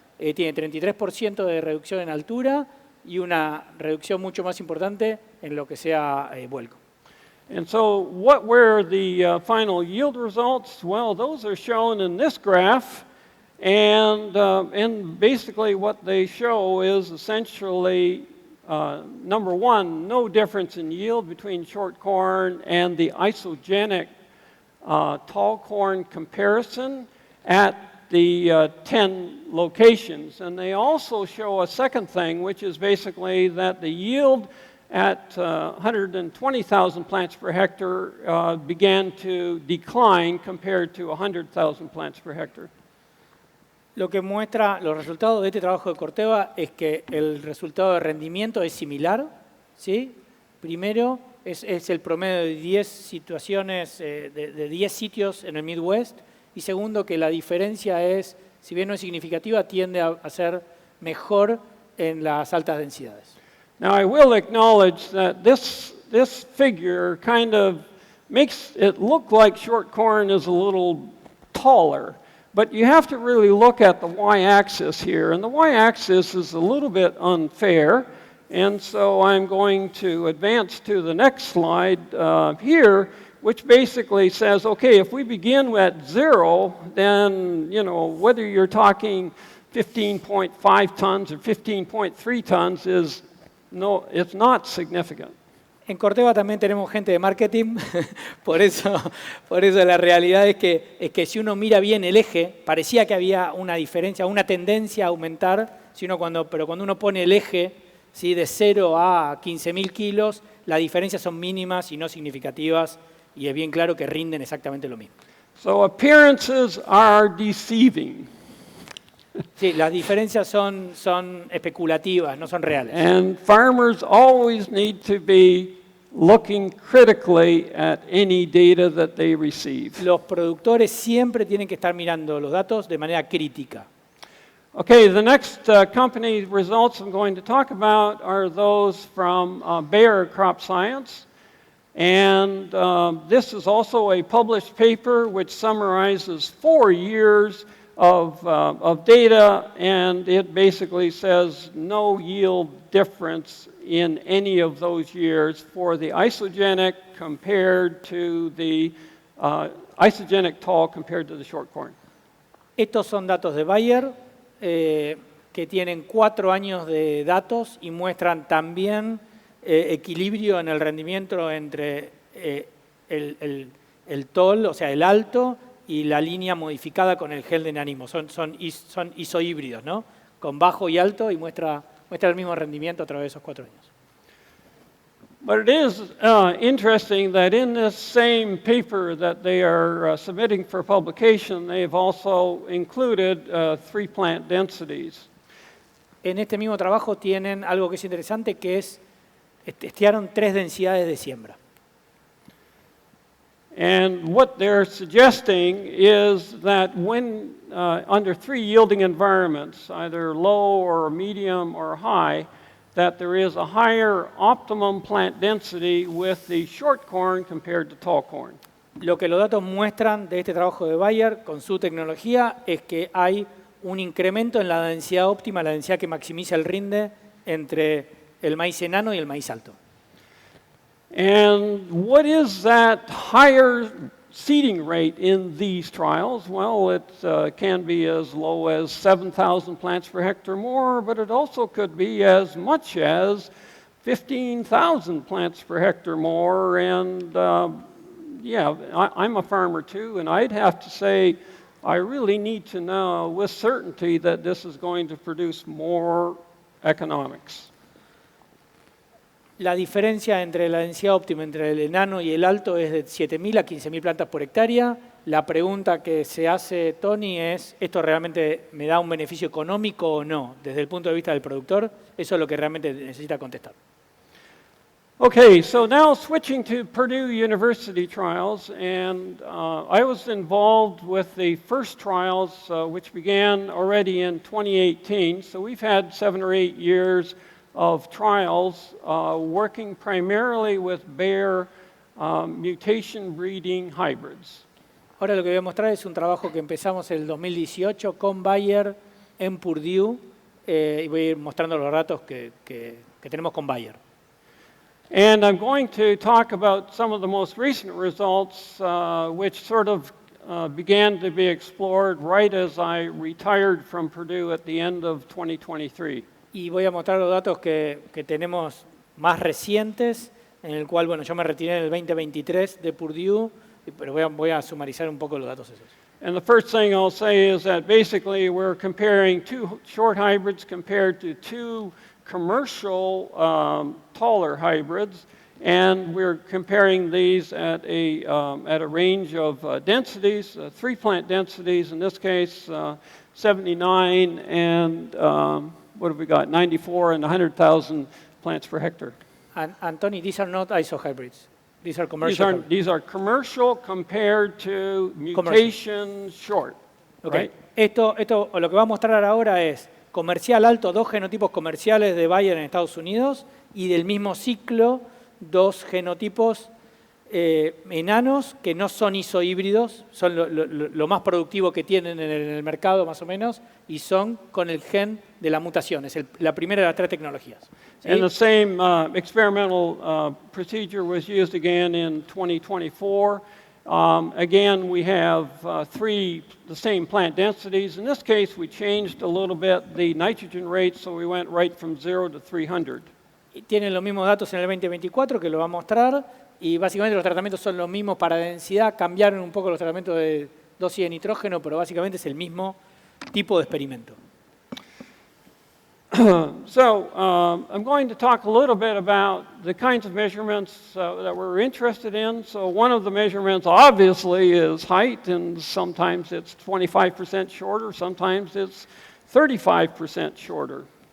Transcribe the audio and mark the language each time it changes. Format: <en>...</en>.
<es>Tiene 33% de reducción en altura y una reducción mucho más importante en lo que sea vuelco.</es> <en>And so what were the final yield results? Well, those are shown in this graph. And basically what they show is essentially, number one, no difference in yield between short corn and the isogenic tall corn comparison at the 10 locations. And they also show a second thing, which is basically that the yield at 120,000 plants per hectare began to decline compared to 100,000 plants per hectare.</en> <es>Lo que muestra los resultados de este trabajo de Corteva es que el resultado de rendimiento es similar, ¿sí? Primero, es el promedio de 10 situaciones, de 10 sitios en el Midwest. Y segundo, que la diferencia es, si bien no es significativa, tiende a ser mejor en las altas densidades.</es> <en>Now, I will acknowledge that this figure kind of makes it look like short corn is a little taller. But you have to really look at the y-axis here. And the y-axis is a little bit unfair. And so I'm going to advance to the next slide here, which basically says, okay, if we begin at 0, then, you know, whether you're talking 15.5 tons or 15.3 tons is it's not significant.</en> <es>En Corteva también tenemos gente de marketing, por eso la realidad es que si uno mira bien el eje, parecía que había una diferencia, una tendencia a aumentar, pero cuando uno pone el eje, ¿sí?, de 0 a 15.000 kilos, las diferencias son mínimas y no significativas, y es bien claro que rinden exactamente lo mismo.</es> <en>So appearances are deceiving.</en> <es>Sí, las diferencias son especulativas, no son reales.</es> <en>And farmers always need to be looking critically at any data that they receive.</en> <es>Los productores siempre tienen que estar mirando los datos de manera crítica.</es> <en>Okay, the next company results I'm going to talk about are those from Bayer Crop Science. And this is also a published paper which summarizes 4 years of data, and it basically says no yield difference in any of those years for the isogenic compared to the isogenic tall compared to the short corn.</en> <es>Estos son datos de Bayer que tienen 4 años de datos y muestran también equilibrio en el rendimiento entre el tall, o sea, el alto, y la línea modificada con el gel de enanimo. Son isohíbridos, ¿no? Con bajo y alto, y muestra el mismo rendimiento a través de esos 4 años.</es> <en>But it is interesting that in this same paper that they are submitting for publication, they've also included 3 plant densities.</en> <es>En este mismo trabajo tienen algo que es interesante, que es, testearon 3 densidades de siembra.</es> <en>And what they're suggesting is that when under 3 yielding environments, either low or medium or high, that there is a higher optimum plant density with the short corn compared to tall corn.</en> <es>Lo que los datos muestran de este trabajo de Bayer con su tecnología es que hay un incremento en la densidad óptima, la densidad que maximiza el rinde entre el maíz enano y el maíz alto.</es> <en>And what is that higher seeding rate in these trials? Well, it can be as low as 7,000 plants per hectare more, but it also could be as much as 15,000 plants per hectare more. And yeah, I'm a farmer too, and I'd have to say I really need to know with certainty that this is going to produce more economics.</en> <es>La diferencia entre la densidad óptima entre el enano y el alto es de 7.000 a 15.000 plantas por hectárea. La pregunta que se hace Tony es, ¿esto realmente me da un beneficio económico o no? Desde el punto de vista del productor, eso es lo que realmente necesita contestar.</es> <en>Okay, so now switching to Purdue University trials, and I was involved with the first trials, which began already in 2018. So we've had 7 or 8 years of trials working primarily with Bayer mutation breeding hybrids.</en> <es>Ahora lo que voy a mostrar es un trabajo que empezamos en el 2018 con Bayer en Purdue y voy a ir mostrando los datos que tenemos con Bayer.</es> <en>And I'm going to talk about some of the most recent results which sort of began to be explored right as I retired from Purdue at the end of 2023.</en> <es>Y voy a mostrar los datos que tenemos más recientes, en el cual, bueno, yo me retiré en el 2023 de Purdue, pero voy a sumarizar un poco los datos esos.</es> <en>And the first thing I'll say is that basically we're comparing 2 short hybrids compared to 2 commercial taller hybrids, and we're comparing these at a range of densities, 3 plant densities, in this case 79 and what have we got, 94 and 100,000 plants per hectare. And Tony, these are not iso hybrids. These are commercial. These are commercial compared to mutation short. Okay. Right?</en> <es>Esto lo que va a mostrar ahora es comercial alto, 2 genotipos comerciales de Bayer en Estados Unidos y del mismo ciclo 2 genotipos enanos que no son isohíbridos, son lo más productivo que tienen en el mercado más o menos y son con el gen de la mutación. Es la primera de las 3 tecnologías. ¿Sí?</es> <en>And the same experimental procedure was used again in 2024. Again, we have 3 the same plant densities. In this case, we changed a little bit the nitrogen rate, so we went right from 0 to 300.</en> <es>Tienen los mismos datos en el 2024 que lo va a mostrar y básicamente los tratamientos son los mismos para densidad. Cambiaron un poco los tratamientos de dosis de nitrógeno, pero básicamente es el mismo tipo de experimento.</es> <en>So I'm going to talk a little bit about the kinds of measurements that we're interested in. So one of the measurements obviously is height, and sometimes it's 25% shorter, sometimes it's 35% shorter.</en>